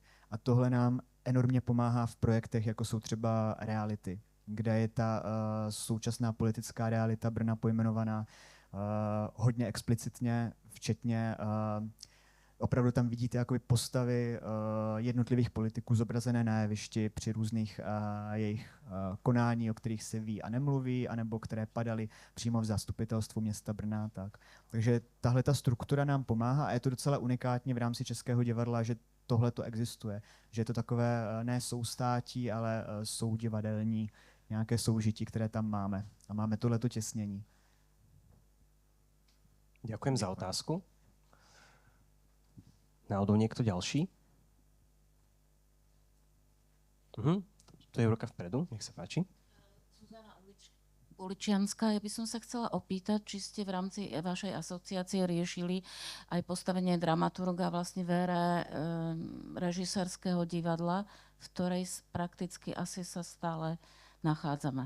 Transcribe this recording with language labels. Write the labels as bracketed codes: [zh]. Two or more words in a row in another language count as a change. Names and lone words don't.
[cs] A tohle nám enormně pomáhá v projektech, jako jsou třeba reality, kde je ta současná politická realita Brna pojmenovaná hodně explicitně, včetně opravdu tam vidíte jakoby postavy jednotlivých politiků zobrazené na jevišti při různých jejich konání, o kterých se ví a nemluví, anebo které padaly přímo v zastupitelstvu města Brna. Takže tahle ta struktura nám pomáhá a je to docela unikátně v rámci Českého divadla, že tohle to existuje. Že je to takové ne soustátí, ale soudivadelní nějaké soužití, které tam máme. A máme tohleto těsnění. [sk] Ďakujem za otázku. Náhodou niekto ďalší? To je ruka vpredu, nech sa páči. Uličianská, ja by som sa chcela opýtať, či ste v rámci vašej asociácie riešili aj postavenie dramaturga vlastne v ére režisérskeho divadla, v ktorej prakticky asi sa stále nachádzame.